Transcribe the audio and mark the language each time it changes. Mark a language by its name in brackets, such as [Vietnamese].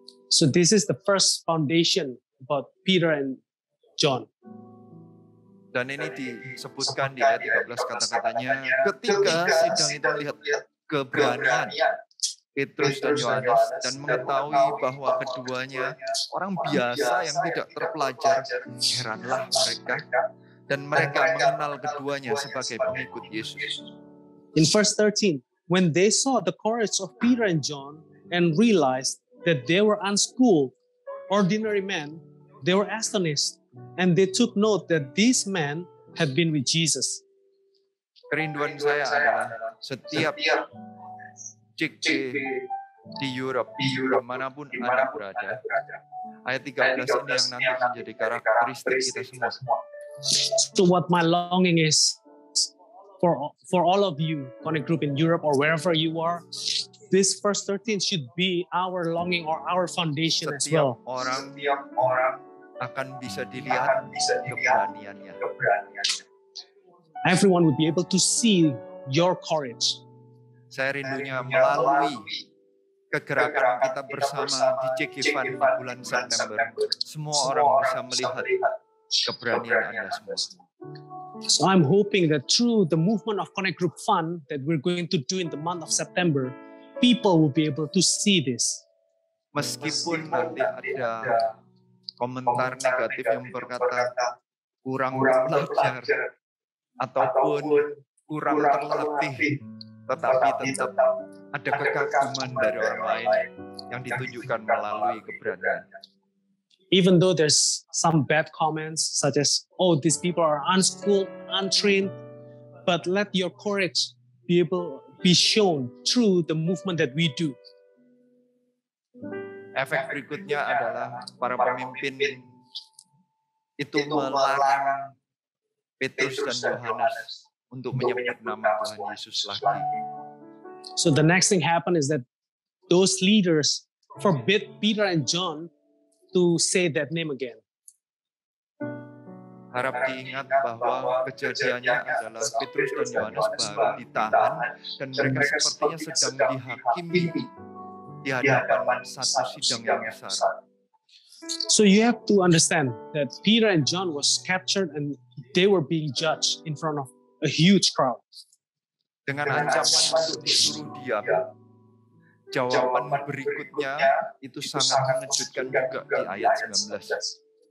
[English] So this is the first foundation about Peter and John. [Indonesian] Dan ini disebutkan di ayat 13 kata-katanya, ketika sidang itu melihat keberanian Petrus dan Yohanes dan mengetahui bahwa keduanya orang biasa yang tidak terpelajar, heranlah mereka dan mereka mengenal keduanya sebagai pengikut Yesus. [English] In verse 13, when they saw the courage of Peter and John and realized that they were unschooled, ordinary men, they were astonished, and they took note that these men had been with Jesus. [Indonesian] Kerinduan saya adalah setiap CK di Europe, dimanapun Anda berada, ayat 13 ini yang nanti menjadi karakteristik kita semua. [English] So what my longing is for all of you, Connect Group in Europe or wherever you are, this verse 13 should be our longing or our foundation as well. [Indonesian] Setiap orang akan bisa dilihat keberaniannya. [English] Everyone would be able to see your courage. [Indonesian] Saya rindunya melalui kegerakan kita bersama di CK Fund bulan September, semua orang bisa melihat keberanian Anda semua. [English] So I'm hoping that through the movement of Connect Group Fund that we're going to do in the month of September, people will be able to see this. [Indonesian] Meskipun nanti ada komentar negatif yang berkata kurang belajar ataupun kurang terlatih, tetapi tetap ada kekaguman dari orang lain yang ditunjukkan melalui keberanian. [English] Even though there's some bad comments such as, oh, these people are unschooled, untrained, but let your courage be shown through the movement that we do. [Indonesian] Efek berikutnya adalah para pemimpin itu melarang Petrus dan Yohanes untuk menyebut nama Tuhan Yesus lagi. [English] So the next thing happened is that those leaders forbid Peter and John to say that name again. [Indonesian] Harap diingat bahwa kejadiannya adalah Petrus dan Yohanes baru ditahan dan mereka sepertinya sedang dihakimi di hadapan satu sidang yang besar. [English] So you have to understand that Peter and John was captured and they were being judged in front of a huge crowd. [Indonesian] Dengan ancaman untuk disuruh diam, jawaban berikutnya itu sangat mengejutkan juga di ayat 19.